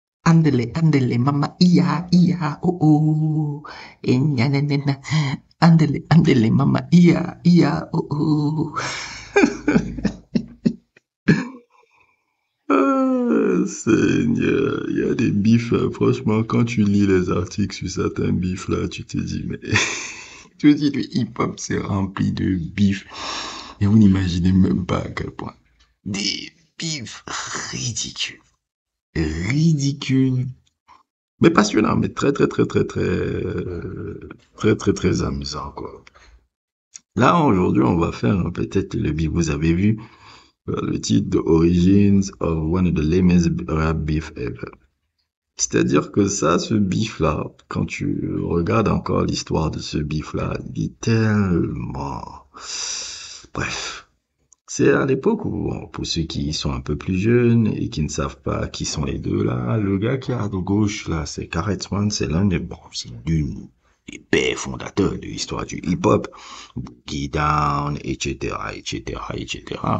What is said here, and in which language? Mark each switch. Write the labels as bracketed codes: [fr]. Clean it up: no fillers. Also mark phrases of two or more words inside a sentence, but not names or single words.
[fr] andele, mama, ia, oh, oh. Nyanana, andele, mama, ia, oh, oh. Ah, Seigneur, il y a des bifs, là. Franchement, quand tu lis les articles sur certains bifs, là, tu te dis, mais... tu te dis, le hip-hop, c'est rempli de bifs. Et vous n'imaginez même pas à quel point. Des bifs ridicules. Ridicules. Mais passionnant, mais très amusant, quoi. Là, aujourd'hui, on va faire peut-être le bif. Vous avez vu le titre de Origins of One of the Lamest Rap Beef Ever. C'est-à-dire que ça, ce bif-là, quand tu regardes encore l'histoire de ce bif-là, il est tellement... Bref. C'est à l'époque où, pour ceux qui sont un peu plus jeunes et qui ne savent pas qui sont les deux là, le gars qui est à gauche là, c'est KRS One, c'est l'un des, bon, c'est l'une des pères fondateurs de l'histoire du hip-hop, Boogie Down, etc., etc., etc.